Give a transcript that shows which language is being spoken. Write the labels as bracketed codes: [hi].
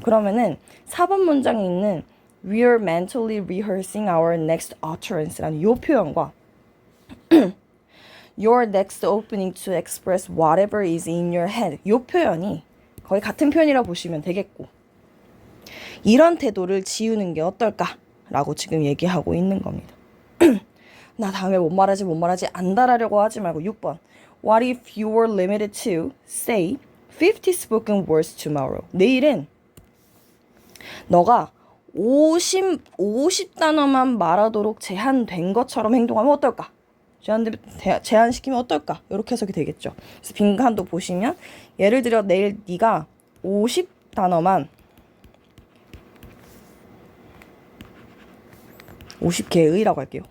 [ko] 그러면은 4번 문장에 있는 [en] We are mentally rehearsing our next utterance [ko] 라는 이 표현과 [en] Your next opening to express whatever is in your head [ko] 이 표현이 거의 같은 표현이라고 보시면 되겠고 이런 태도를 지우는 게 어떨까? 라고 지금 얘기하고 있는 겁니다. 나 다음에 못 말하지 안달하려고 하지 말고 6번 [en] What if you were limited to, say, 50 spoken words tomorrow? [ko] 내일은 너가 50단어만 말하도록 제한된 것처럼 행동하면 어떨까? 제한시키면 어떨까? 이렇게 해석이 되겠죠. 그래서 빈칸도 보시면 예를 들어 내일 네가 50단어만 50개의라고 할게요.